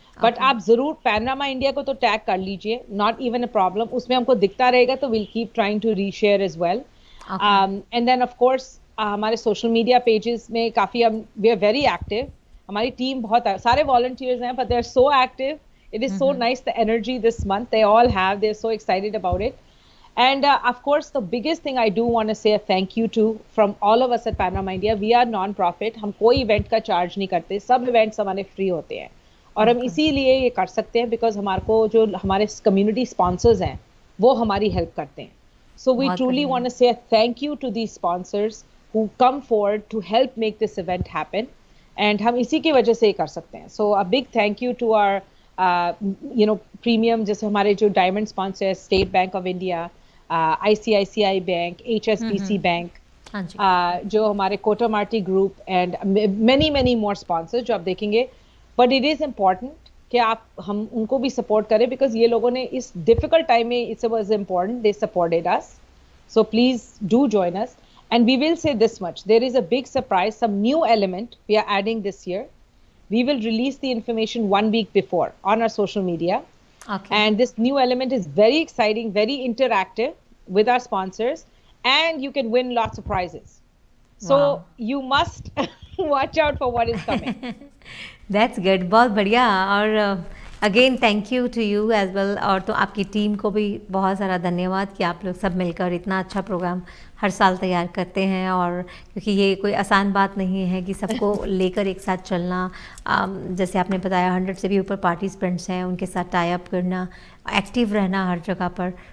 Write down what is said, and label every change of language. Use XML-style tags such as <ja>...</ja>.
<hi>But आप जरूर panorama India को तो टैग कर लीजिए,</hi> <en>not even a problem,</en> <hi>उसमें हमको दिखता रहेगा तो</hi> <en>Will keep trying to reshare as well. And then of course हमारे social media pages में काफ़ी हम we are very active,</en> <hi>हमारी टीम बहुत सारे वॉलंटियर्स हैं,</hi> <en>But they are so active, it is so nice the energy this month they all have, they are so excited about it. And of course, the biggest thing I do want to say a thank you to from all of us at Panorama India. We are non-profit.</en> <hi>हम कोई event का charge नहीं करते, सब events हमारे free होते हैं, और हम इसीलिए ये कर सकते हैं because हमारे को जो हमारे community sponsors हैं वो हमारी help करते हैं.</hi> <en>So we truly want to say a thank you to these sponsors who come forward to help make this event happen.</en> <hi>And हम इसी की वजह से ये कर सकते हैं.</hi> <en>So a big thank you to our premium,</en> <hi>जैसे हमारे जो</hi> <en>diamond sponsor State Bank of India, ICICI bank, HSBC bank, जो हमारे कोटा मार्टी group and many more sponsors</en> <hi>जो आप देखेंगे। बट इट इज़ इम्पॉर्टेंट कि हम उनको भी सपोर्ट करें, बिकॉज ये लोगों ने इस डिफिकल्ट टाइम में</hi> <en>It's was important, they supported us. So please do join us, and we will say this much, there is a big surprise, some new element we are adding this year. We will release the information 1 week before on our social media. Okay. And this new element is very exciting, very interactive with our sponsors. and you can win lots of prizes. So Wow. you must watch out for what is coming. That's good,</en> <hi>बहुत बढ़िया। और again thank you to you as well, और तो आपकी team को भी बहुत सारा धन्यवाद कि आप लोग सब मिलकर इतना अच्छा प्रोग्राम हर साल तैयार करते हैं। और क्योंकि ये कोई आसान बात नहीं है कि सबको लेकर एक साथ चलना। जैसे आपने बताया 100 से भी ऊपर पार्टिसिपेंट्स हैं, उनके साथ टाई अप करना, एक्टिव रहना हर जगह पर।</hi>